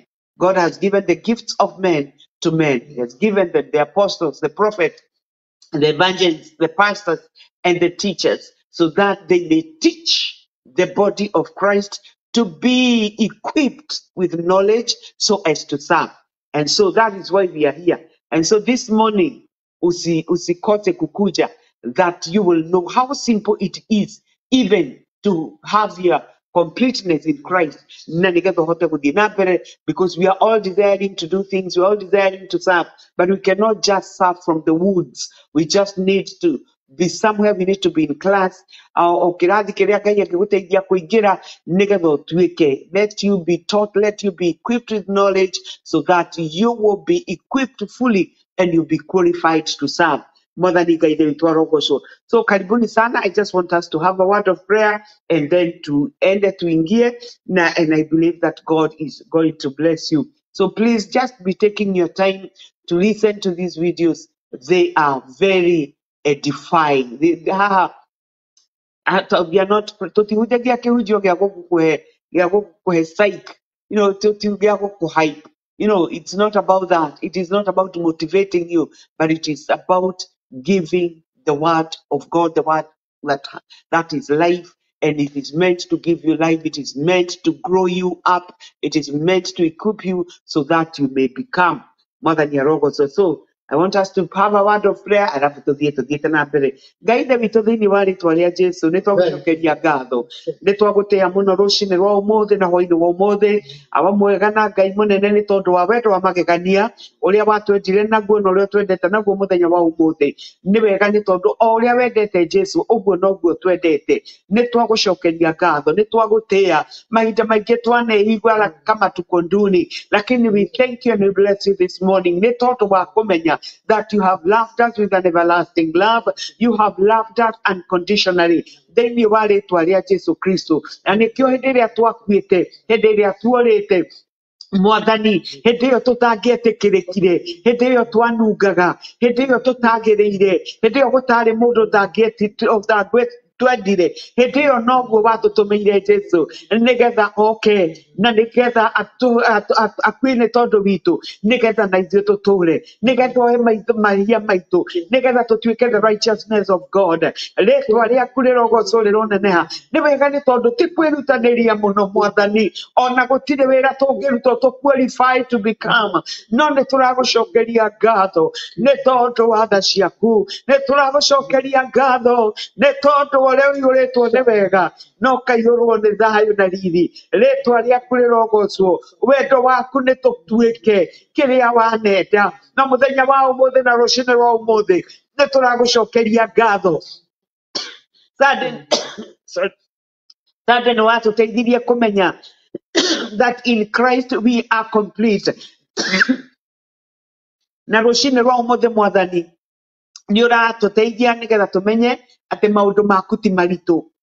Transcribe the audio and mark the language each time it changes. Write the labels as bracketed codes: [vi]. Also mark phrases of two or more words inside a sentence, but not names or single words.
[en] God has given the gifts of men to men. He has given the apostles, the prophets, the evangelists, the pastors, and the teachers, so that they may teach the body of Christ to be equipped with knowledge so as to serve. And so that is why we are here. And so this morning, [sw] usikote kukuja, [en] that you will know how simple it is even to have your completeness in Christ. [ki] Na nigetha uhote guthii na mbere, [en] because we are all desiring to do things, we are all desiring to serve, but we cannot just serve from the woods. We just need to be somewhere, we need to be in class. [ki] O kirathi kiria Ngai angiguteithia kuingira nigetha utuike. [en] Let you be taught, let you be equipped with knowledge so that you will be equipped fully and you'll be qualified to serve. [ki] Mwathani Ngai wetu arogocwo. So [sw] karibuni sana. [en] I just want us to have a word of prayer and then to end it, [ki] tuingie na, [en] and I believe that God is going to bless you. So please just be taking your time to listen to these videos. They are very edifying. We are not [ki] tutihujagia kihujio gya gukuhe psych, [en] you know, [ki] gya gukuhype. [en] You know, it's not about that. It is not about motivating you, but it is about giving the word of God, the word that is life, and it is meant to give you life. It is meant to grow you up. It is meant to equip you so that you may become more than your rogo. So I want us to have a word of prayer. [ki] Alafu tuthiĩ na mbere. Ngai ithe witũ thĩinĩ wa rĩĩtwa rĩa Jesũ nĩ twagũcokeria ngatho, nĩ twagũtĩĩa mũno rũcinĩ rwa ũmũthĩ na hwaĩ-inĩ wa ũmũthĩ. Awa mwega na Ngai mũnene nĩ tondũ wa wendo wa magegania ũrĩa watwendire naguo na ũrĩa twendete naguo mũthenya wa ũmũthĩ. Nĩ wega nĩ tondũ o ũrĩa wendete Jesũ ũguo noguo twendete. Nĩ twagũcokeria ngatho, nĩ twagũtĩĩa. Mahinda maingĩ twanehigwa [sw] kama tuko nduni, lakini [en] we thank you and we bless you this morning. [ki] Nĩ tondũ wa kũmenya [en] that you have loved us with an everlasting love. You have loved us unconditionally. [ki] Thĩinĩ wa rĩĩtwa rĩa Jesũ Kristo. Na nĩkĩo hĩndĩ ĩrĩa twakuĩte, hĩndĩ ĩrĩa tuorĩte, Mwathani, hĩndĩ ĩyo tũtangĩetĩkĩrĩkire, hĩndĩ ĩyo twanungaga, hĩndĩ ĩyo tũtagĩrĩire, hĩndĩ ĩyo gũtarĩ mũndũ twendire, hĩndĩ ĩyo noguo watũtũmĩire Jesũ nĩgetha oke na nĩgetha akue nĩ tondũ witũ, nĩgetha na ithuĩ tũtũũre, nĩgetha oe mahia maitũ, nĩgetha tũtuĩke [en] the righteousness of God. [ki] Rĩĩtwa rĩaku rĩrogocwo rĩroneneha. Nĩ wega nĩ tondũ ti kwĩrutanĩria mũno Mwathani, ona gũtirĩ wĩra tũngĩrutwo [en] to qualify to become, [ki] no nĩ tũragũcokeria ngatho nĩ tondũ wa tha ciaku, nĩ tũragũcokeria ngatho nĩ tondũ ũrĩa ũiyũrĩtwo nĩ wega na ũkaiyũrwo nĩ thayũ na riiri. Rĩĩtwa rĩaku rĩrogocwo, wendo waku nĩ tũtuĩke kĩrĩa wanenda, na mũthenya wa ũmũthĩ na rũcinĩ rwa ũmũthĩ nĩ tũragũcokeria ngatho. Tondũ nĩ watũteithirie kũmenya [en] that in Christ we are complete. [ki] Na rũcinĩ rwa ũmũthĩ Mwathani nĩ ũratũteithia nĩgetha tũmenye atĩ maũndũ maku ti maritũ.